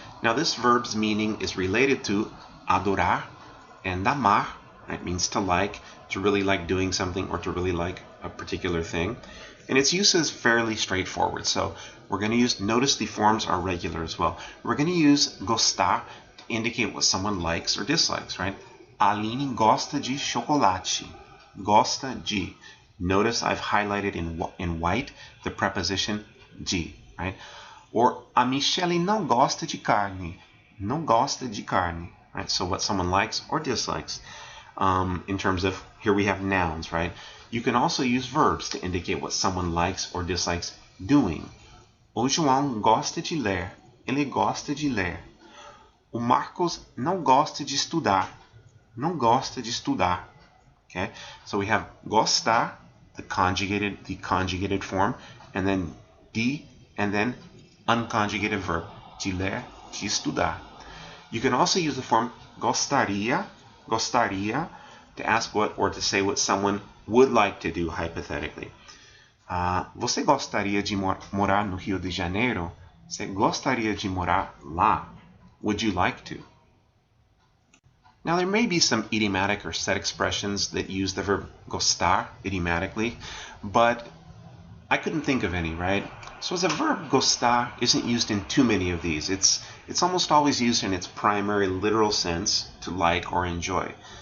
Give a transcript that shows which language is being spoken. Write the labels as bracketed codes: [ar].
[en] Now this verb's meaning is related to adorar and amar, right? Means to really like doing something or to really like a particular thing. And its use is fairly straightforward. So we're going to use, notice the forms are regular as well. We're going to use gostar to indicate what someone likes or dislikes, right? [pt] Aline gosta de chocolate. Gosta de. [en] Notice I've highlighted in white the preposition de, right? [pt] Or a Michele não gosta de carne. Não gosta de carne, [en] right? So what someone likes or dislikes. In terms of, here we have nouns, right? You can also use verbs to indicate what someone likes or dislikes doing. [pt] O João gosta de ler. Ele gosta de ler. O Marcos não gosta de estudar. Não gosta de estudar. [en] Okay? So we have gostar, the conjugated form, and then de, and then unconjugated verb, de ler, de estudar. You can also use the form gostaria, to ask what or to say what someone would like to do hypothetically. [pt] Você gostaria de morar no Rio de Janeiro? Você gostaria de morar lá? [en] Would you like to? Now there may be some idiomatic or set expressions that use the verb gostar idiomatically, but I couldn't think of any, right? So as a verb, gostar isn't used in too many of these. It's almost always used in its primary literal sense, to like or enjoy.